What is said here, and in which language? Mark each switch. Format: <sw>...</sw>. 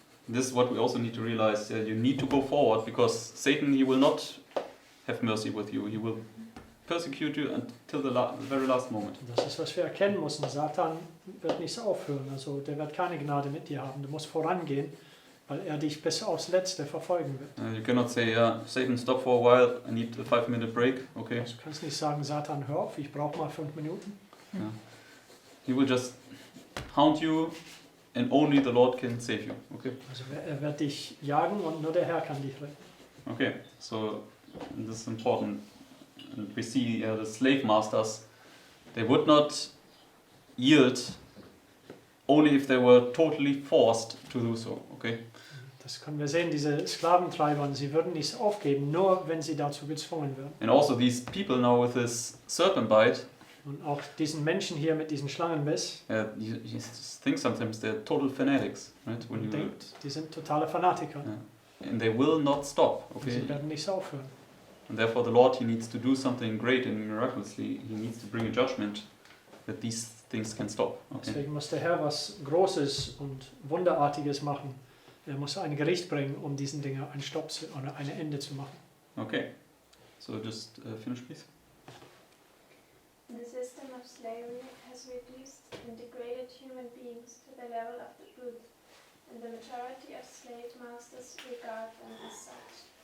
<en>This is what we also need to realize. You need to go forward because Satan, he will not have mercy with you. He will persecute you until the very last moment.</en> <de>Und das ist, was wir erkennen müssen. Satan wird nicht aufhören. Also der wird keine Gnade mit dir haben. Du musst vorangehen, weil er dich bis aufs Letzte verfolgen wird.</de> <en>You cannot say, Satan, stop for a while. I need a 5-minute break. Okay.</en> <de>Also du kannst nicht sagen, Satan, hör auf, ich brauche mal 5 Minuten.</de> <en>Yeah. He will just hound you, and only the Lord can save you. Okay.</en> <de>Also er wird dich jagen und nur der Herr kann dich retten.</de> <en>Okay. So this is important. And we see the slave masters. They would not yield only if they were totally forced to do so. Okay.</en> <de>Das können wir sehen, diese Sklaventreiber, sie würden nicht aufgeben, nur wenn sie dazu gezwungen werden.</de> <en>And also these people now with this serpent bite.</en> <de>Und auch diesen Menschen hier mit diesem Schlangenbiss,</de> <en>You think sometimes they're total fanatics, right? When you</en> <de>denkt, die sind totale Fanatiker.</de> <en>and they will not stop.</en> <de>Und</de> <en>Okay.</en> <de>sie werden nicht aufhören.</de> <en>And therefore the Lord, he needs to do something great and miraculously. He needs to bring a judgment that these things can stop. Okay.</en> <de>Deswegen muss der Herr was Großes und Wunderartiges machen. Er muss ein Gericht bringen, um diesen Dingen ein oder ein Ende zu machen.</de> <en>Okay. So just finish, please. The system of slavery has reduced and degraded human beings to the level of the brute. and the majority of slave masters regard them as such.</en>